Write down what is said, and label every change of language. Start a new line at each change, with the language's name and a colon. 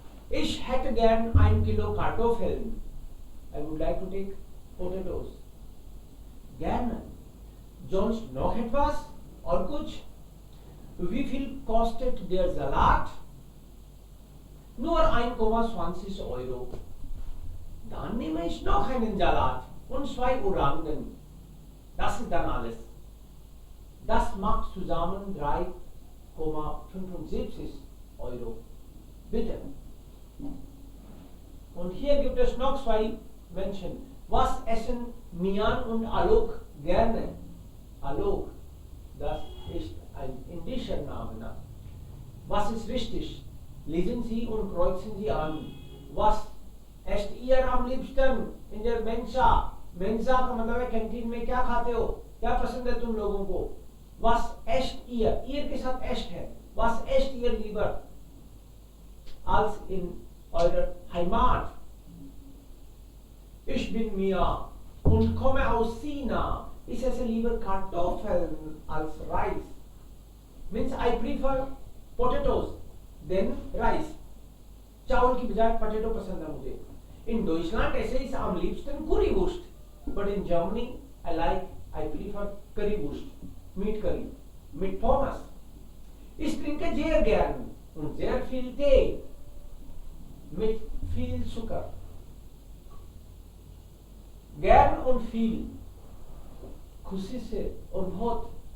German: Ich hätte gern 1 Kilo Kartoffeln.
English: I would like to take potatoes.
German: Gerne. Sonst noch etwas?
Hindi: और कुछ?
German: Wie viel kostet der Salat? Nur 1,20 Euro. Dann nehme ich noch einen Salat und 2 Orangen. Das ist dann alles. Das macht zusammen 3,75 Euro. Bitte. Und hier gibt es noch 2 Menschen. Was essen Mian und Alok gerne? Alok, das ist ein indischer Name. Was ist richtig? Lesen Sie und kreuzen Sie an. Was esst ihr am liebsten in der Mensa?
Hindi: Mensa का मतलब है canteen में क्या खाते हो? क्या पसंद है तुम लोगों को?
German: Was esst ihr? Ihr
Hindi: के साथ
German: esst
Hindi: है.
German: Was esst ihr lieber als in eurer Heimat? Ich bin Mia und komme aus China. Ich esse lieber Kartoffeln als Reis.
English: Means I prefer potatoes than rice.
Hindi: चावल की बजाय potato पसंद है मुझे.
German: In Deutschland esse ich am liebsten Currywurst,
English: but in Germany I prefer Currywurst, meat curry,
German: mit Pommes. Ich trinke sehr gern und sehr viel Tee mit viel Zucker. Gern und viel,
Hindi: खुशी से और बहुत.